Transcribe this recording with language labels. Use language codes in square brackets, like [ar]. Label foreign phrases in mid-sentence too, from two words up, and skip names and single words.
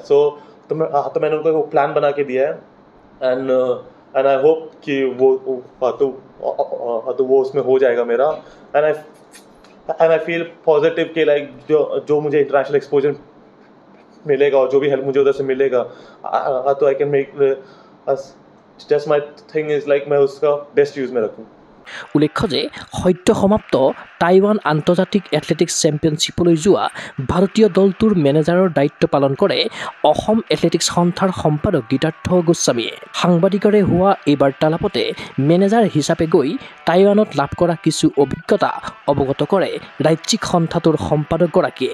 [hi] तो मैंने उनको वो प्लान बना के दिया है [en] and I hope [hi] कि वो उसमें हो जाएगा मेरा [en] and I feel positive [hi] कि लाइक जो मुझे [en] international exposure [hi] मिलेगा और जो भी हेल्प मुझे उधर से मिलेगा तो [en] I can make just my thing is like [hi] मैं उसका [en] best use [hi] में रखूँ। [as] উল্লেখ্য যে সদ্য সমাপ্ত টাইৱান আন্তৰ্জাতিক এথলেটিক্স চেম্পিয়নশ্বিপলৈ যোৱা ভাৰতীয় দলটোৰ মেনেজাৰৰ দায়িত্ব পালন কৰে অসম এথলেটিক্স সন্থাৰ সম্পাদক গীতাৰ্থ গোস্বামীয়ে। সাংবাদিকৰে হোৱা এই বাৰ্তালাপতে মেনেজাৰ হিচাপে গৈ টাইৱানত লাভ কৰা কিছু অভিজ্ঞতা অৱগত কৰে ৰাজ্যিক সন্থাটোৰ সম্পাদকগৰাকীয়ে।